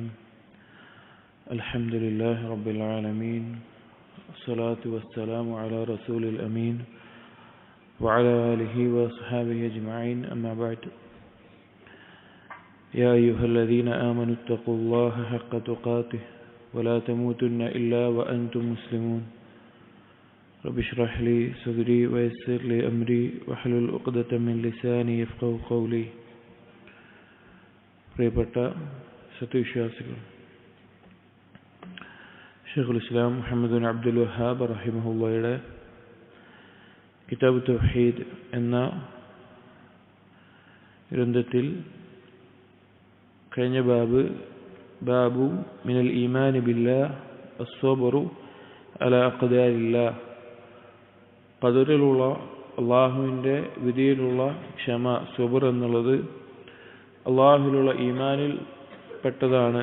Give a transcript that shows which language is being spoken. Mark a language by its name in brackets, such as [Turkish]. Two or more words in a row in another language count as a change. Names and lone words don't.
[Arabic] الحمد لله رب العالمين، الصلاة والسلام على رسول الأمين وعلى آله وأصحابه أجمعين، أما بعد. يا أيها الذين آمنوا اتقوا الله حق تقاته ولا تموتن إلا وأنتم مسلمون. رب اشرح لي صدري ويسر لي أمري واحلل عقدة من لساني يفقهوا قولي. [Malayalam] പ്രിയപ്പെട്ട സത്യവിശ്വാസികൾ, ഷെയ്ഖുൽ ഇസ്ലാം മുഹമ്മദ് ബിൻ അബ്ദുൽ വഹാബ് റഹിമഹുള്ളയുടെ കിതാബ് തൗഹീദ് എന്ന ഗ്രന്ഥത്തിൽ കഴിഞ്ഞ [Arabic] باب من الإيمان بالله الصبر على أقدار الله, [Malayalam] ഖദറിലുള്ള അള്ളാഹുവിൻ്റെ വിധിയിലുള്ള ക്ഷമ, സുബ്ർ എന്നുള്ളത് അള്ളാഹുവിലുള്ള ഈമാനിൽ പെട്ടതാണ്.